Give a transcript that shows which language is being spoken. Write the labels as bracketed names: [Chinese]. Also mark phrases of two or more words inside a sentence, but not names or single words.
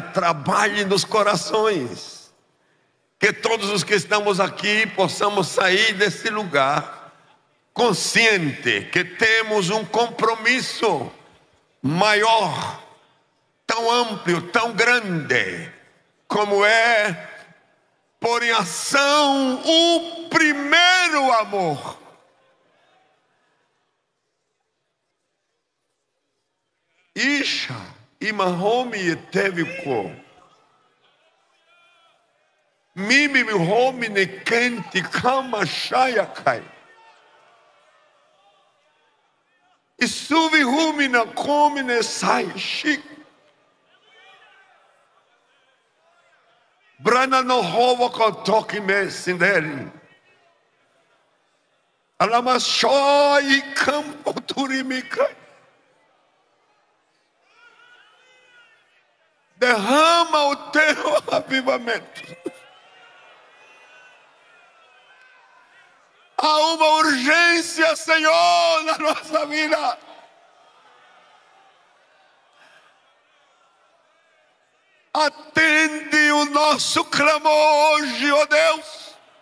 [Portuguese] trabalhe nos corações, que todos os que estamos aqui possamos sair desse lugar consciente que temos um compromisso maior, tão amplo, tão grande, como é pôr em ação o primeiro amor. Isha imahomi eteviko mimi mihomi nekenti kama shayakai isuvi humi na komi ne sai shik brana no hova kotoki me sinderi alama shoi kampo turimika. Derrama o teu avivamento. Há uma urgência, Senhor, na nossa vida. Atende o nosso clamor hoje, ó Deus.